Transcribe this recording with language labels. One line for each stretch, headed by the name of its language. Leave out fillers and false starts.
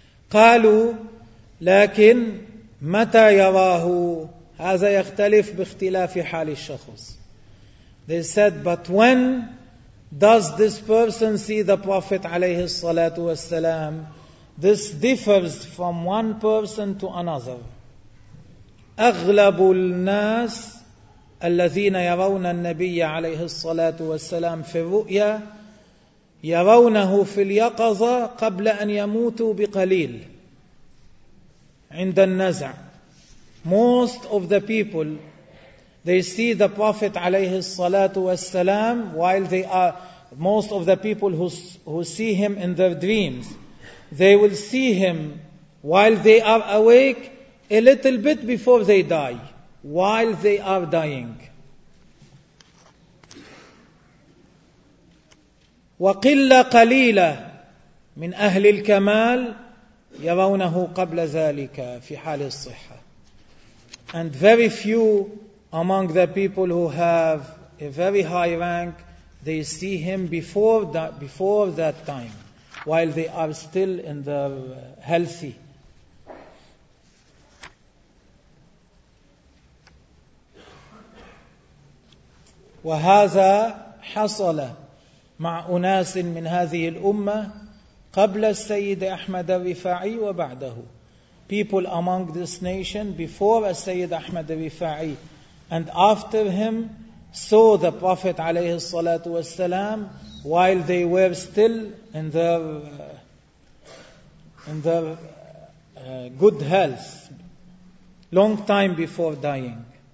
Arabic: قالوا لكن متى يراه؟ هذا يختلف باختلاف حال الشخص.
English: They said but when does this person see the Prophet
Arabic: عليه الصلاة والسلام?
English: This differs from one person to another.
Arabic: أغلب الناس الذين يرون النبي عليه الصلاة والسلام في الرؤيا يرونه في اليقظة قبل أن يموتوا بقليل عند النزع.
English: Most of the people, they see the Prophet
Arabic: عليه الصلاة والسلام
English: while they are, most of the people who see him in their dreams, they will see him while they are awake a little bit before they die, while they are dying.
Arabic: وقل قليلة من أهل الكمال يرونه قبل ذلك في حال الصحة.
English: And very few among the people who have a very high rank, they see him before that time, while they are still in the healthy.
Arabic: وهذا حصل مع أناس من هذه الأمة قبل السيد أحمد الرفاعي وبعده.
English: People among this nation before السيد أحمد الرفاعي and after him, saw the Prophet
Arabic: عليه الصلاة والسلام
English: while they were still in their good health, long time before dying.